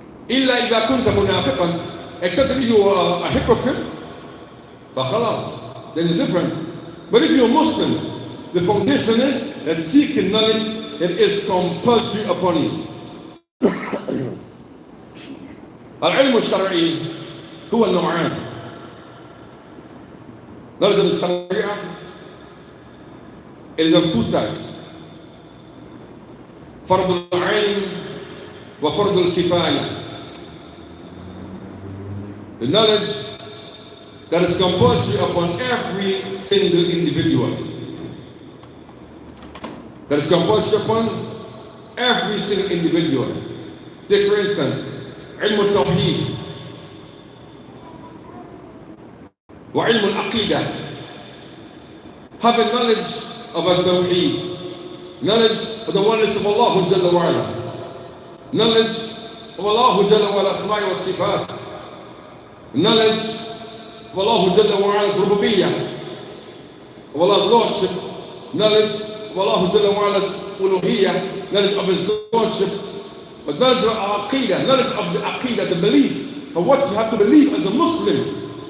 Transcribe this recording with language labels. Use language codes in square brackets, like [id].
[ar] إلا إذا كنت منافقا, [en] except if you are a hypocrite, [ar] فخلاص, [en] then it's different. But if you're a Muslim, the foundation is that seeking knowledge, it is compulsory upon you. [ar] العلم الشرعي هو النوعان. [en] Knowledge of the Sharia, it is of two types. [ar] فرض العين وفرض الكفاية. [en] The knowledge that is compulsory upon every single individual. That is compulsory upon every single individual. Take for instance, [ar] علم التوحيد وعلم العقيدة. [en] Having knowledge of التوحيد, knowledge of the oneness of Allah جل وعلا, knowledge of Allah جل وعلا [ar] أسماء والصفات, [en] knowledge of Allah جل وعلا's [ar] ربوبية, [en] of Allah's lordship, knowledge of Allah جل وعلا's uluhiyya, knowledge of His lordship, but knowledge of aqidah, knowledge of the aqidah, the belief of what you have to believe as a Muslim.